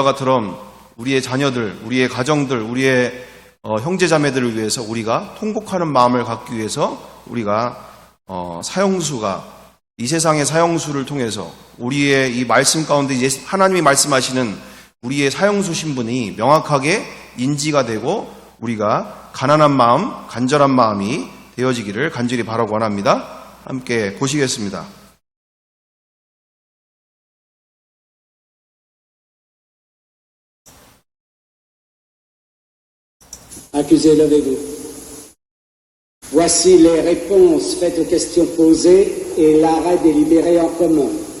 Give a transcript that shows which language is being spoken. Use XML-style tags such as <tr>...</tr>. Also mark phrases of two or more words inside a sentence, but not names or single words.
<ko>같처럼 우리의 자녀들, 우리의 가정들, 우리의 형제 자매들을 위해서 우리가 통곡하는 마음을 갖기 위해서 우리가 사형수가 이 세상의 사형수를 통해서 우리의 이 말씀 가운데 하나님이 말씀하시는 우리의 사형수 신분이 명확하게 인지가 되고 우리가 가난한 마음, 간절한 마음이 되어지기를 간절히 바라고 원합니다. 함께 보시겠습니다.</ko> <fr>Accusé, levez-vous. Voici les réponses faites aux questions posées et l'arrêt délibéré en commun.</fr>